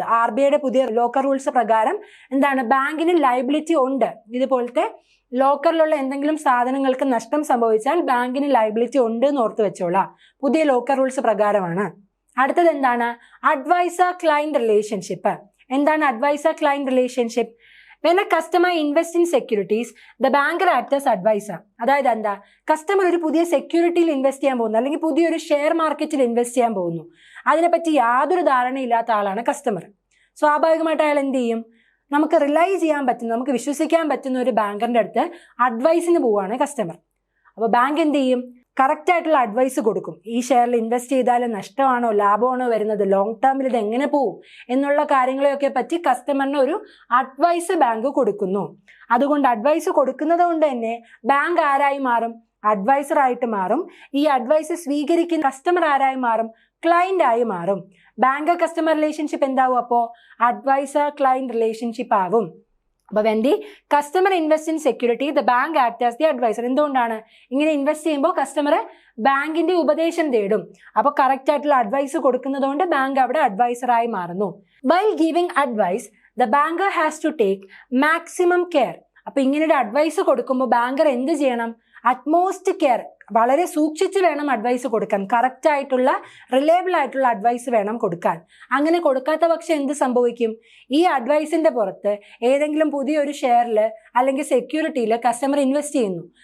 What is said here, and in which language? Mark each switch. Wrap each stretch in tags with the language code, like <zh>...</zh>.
<ml>RBIയുടെ പുതിയ locker rules പ്രകാരം എന്താണ്, ബാങ്കിന് ലയബിലിറ്റി ഉണ്ട്. ഇതുപോലത്തെ ലോക്കറിലുള്ള എന്തെങ്കിലും സാധനങ്ങൾക്ക് നഷ്ടം സംഭവിച്ചാൽ ബാങ്കിന് ലയബിലിറ്റി ഉണ്ട് എന്ന് ഓർത്ത് വെച്ചോളാം. പുതിയ ലോക്കർ റൂൾസ് പ്രകാരമാണ്. അടുത്തത് എന്താണ്, അഡ്വൈസർ ക്ലയന്റ് റിലേഷൻഷിപ്പ്. എന്താണ് adviser client relationship?</ml> <en>When a customer invests in securities, the banker acts as advisor.</en> <ml>അതായത് എന്താ, കസ്റ്റമർ ഒരു പുതിയ സെക്യൂരിറ്റിയിൽ ഇൻവെസ്റ്റ് ചെയ്യാൻ പോകുന്നു, അല്ലെങ്കിൽ പുതിയൊരു ഷെയർ മാർക്കറ്റിൽ ഇൻവെസ്റ്റ് ചെയ്യാൻ പോകുന്നു. അതിനെപ്പറ്റി യാതൊരു ധാരണയില്ലാത്ത ആളാണ് കസ്റ്റമർ. സ്വാഭാവികമായിട്ട് അയാൾ എന്ത് ചെയ്യും, നമുക്ക് റിലൈ ചെയ്യാൻ പറ്റുന്ന, നമുക്ക് വിശ്വസിക്കാൻ പറ്റുന്ന ഒരു ബാങ്കറിന്റെ അടുത്ത് അഡ്വൈസിന് പോവുകയാണ് കസ്റ്റമർ. അപ്പോൾ ബാങ്ക് എന്ത് ചെയ്യും, കറക്റ്റ് ആയിട്ടുള്ള അഡ്വൈസ് കൊടുക്കും. ഈ ഷെയറിൽ ഇൻവെസ്റ്റ് ചെയ്താൽ നഷ്ടമാണോ ലാഭമാണോ വരുന്നത്, ലോങ് ടേമിൽ ഇത് എങ്ങനെ പോവും എന്നുള്ള കാര്യങ്ങളെയൊക്കെ പറ്റി കസ്റ്റമറിന് ഒരു അഡ്വൈസ് ബാങ്ക് കൊടുക്കുന്നു. അതുകൊണ്ട് അഡ്വൈസ് കൊടുക്കുന്നത് കൊണ്ട് തന്നെ ബാങ്ക് ആരായി മാറും, അഡ്വൈസർ ആയിട്ട് മാറും. ഈ അഡ്വൈസ് സ്വീകരിക്കുന്ന കസ്റ്റമർ ആരായി മാറും, ക്ലയന്റ് ആയി മാറും. ബാങ്ക് കസ്റ്റമർ റിലേഷൻഷിപ്പ് എന്താവും, അപ്പോൾ അഡ്വൈസർ ക്ലയന്റ് റിലേഷൻഷിപ്പ് ആവും.</ml> <en>അപ്പോൾ when the customer invests in security, the bank acts as the advisor.</en> <ml>എന്തുകൊണ്ടാണ്, ഇങ്ങനെ ഇൻവെസ്റ്റ് ചെയ്യുമ്പോൾ കസ്റ്റമർ ബാങ്കിന്റെ ഉപദേശം തേടും. അപ്പോൾ കറക്റ്റ് ആയിട്ടുള്ള അഡ്വൈസ് കൊടുക്കുന്നത് കൊണ്ട് ബാങ്ക് അവിടെ അഡ്വൈസറായി മാറുന്നു.</ml> <en>While giving advice, the banker has to take maximum care.</en> <ml>അപ്പോൾ ഇങ്ങനെ ഒരു അഡ്വൈസ് കൊടുക്കുമ്പോൾ ബാങ്കർ എന്ത് ചെയ്യണം, അറ്റ്മോസ്റ്റ് കെയർ, വളരെ സൂക്ഷിച്ച് വേണം അഡ്വൈസ് കൊടുക്കാൻ. കറക്റ്റ് ആയിട്ടുള്ള റിലയബിൾ ആയിട്ടുള്ള അഡ്വൈസ് വേണം കൊടുക്കാൻ. അങ്ങനെ കൊടുക്കാത്ത പക്ഷം എന്ത് സംഭവിക്കും, ഈ അഡ്വൈസിന്റെ പുറത്ത് ഏതെങ്കിലും പുതിയൊരു ഷെയറിൽ അല്ലെങ്കിൽ സെക്യൂരിറ്റിയിൽ കസ്റ്റമർ ഇൻവെസ്റ്റ് ചെയ്യുന്നു.</ml>